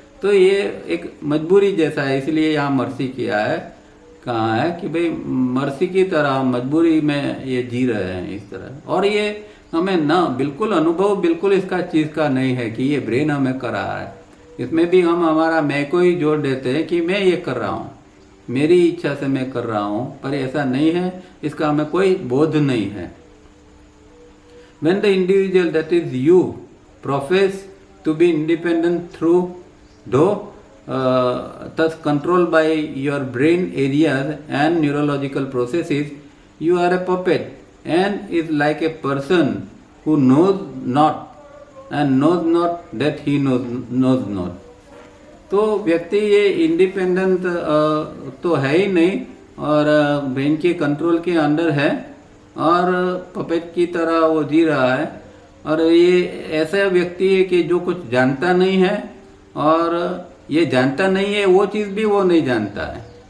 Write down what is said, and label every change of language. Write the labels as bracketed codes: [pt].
[hi] तो ये एक मजबूरी जैसा है, इसलिए यहाँ मर्सी किया है, कहा है कि भाई मर्सी की तरह मजबूरी में ये जी रहे हैं इस तरह। और ये हमें ना बिल्कुल अनुभव बिल्कुल इसका चीज़ का नहीं है कि ये ब्रेन हमें कर रहा है। इसमें भी हम हमारा मैं को ही जोड़ देते हैं कि मैं ये कर रहा हूँ, मेरी इच्छा से मैं कर रहा हूँ, पर ऐसा नहीं है, इसका हमें कोई बोध नहीं है। [en] When the individual that is you profess to be independent through though thus controlled by your brain areas and neurological processes, you are a puppet and is like a person who knows not and knows not that he knows not। [hi] तो व्यक्ति ये independent तो है ही नहीं और brain के control के under है और पपेट की तरह वो जी रहा है। और ये ऐसा व्यक्ति है कि जो कुछ जानता नहीं है और ये जानता नहीं है वो चीज़ भी वो नहीं जानता है।